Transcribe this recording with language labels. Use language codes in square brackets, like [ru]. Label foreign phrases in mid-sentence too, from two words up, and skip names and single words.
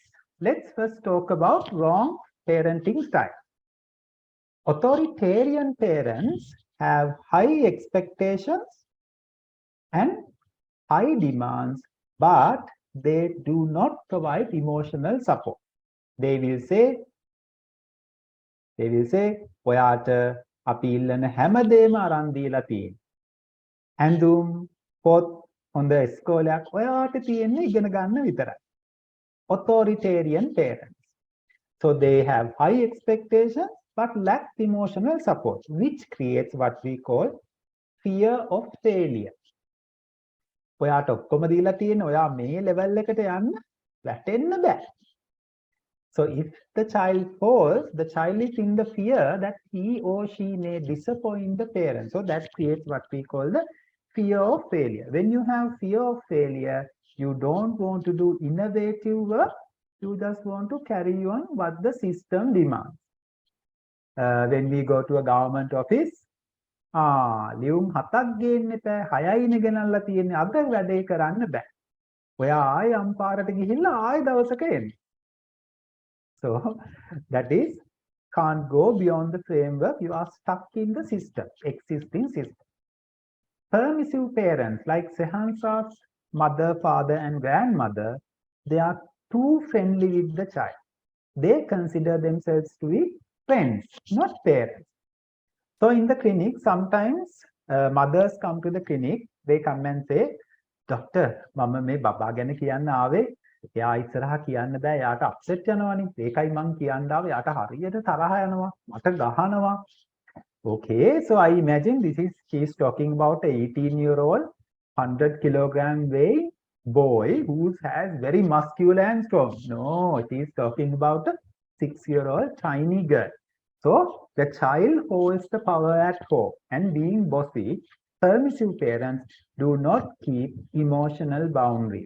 [en] Let's first talk about wrong parenting style. Authoritarian parents have high expectations and high demands, but they do not provide emotional support. They will say, [si] ඔයාට අපි ඉල්ලන හැමදේම අරන් දීලා තියෙනවා. ඇඳුම්, පොත්, හොඳ ඉස්කෝලයක් ඔයාට තියෙන්නේ ඉගෙන ගන්න විතරයි. [en] Authoritarian parents. So they have high expectations but lack emotional support, which creates what we call fear of failure. [si] ඔයාට ඔක්කොම දීලා තියෙන ඔයා මේ level එකට යන්න වැටෙන්න බෑ. [en] So if the child falls, the child is in the fear that he or she may disappoint the parent. So that creates what we call the fear of failure. When you have fear of failure, you don't want to do innovative work. You just want to carry on what the system demands. When we go to a government office, [si] ලියුම් 7ක් ගේන්න එපා 6යිනේ ගෙනල්ලා තියෙන්නේ අද වැඩේ කරන්න බෑ. ඔයා ආයෙ අම්පාරට ගිහිල්ලා ආයෙ දවසක එන්න. [en] So that is can't go beyond the framework. You are stuck in the system, existing system. Permissive parents like Sehansa's mother, father, and grandmother, they are too friendly with the child. They consider themselves to be friends, not parents. So in the clinic, sometimes mothers come to the clinic, they come and say, Doctor, [si] මම මේ බබා ගැන කියන්න ආවේ. එයා ඉස්සරහා කියන්න බෑ. යාට අප්සෙට් යනවනේ. ඒකයි මං කියන්න ආවේ. යාට හරියට තරහ යනවා. මට ගහනවා. [en] Okay, so I imagine she's talking about a 18-year-old, 100 kilogram weight boy who has very muscular and strong. No, she's talking about a 6-year-old tiny girl. So the child holds the power at home, and being bossy, permissive parents do not keep emotional boundaries.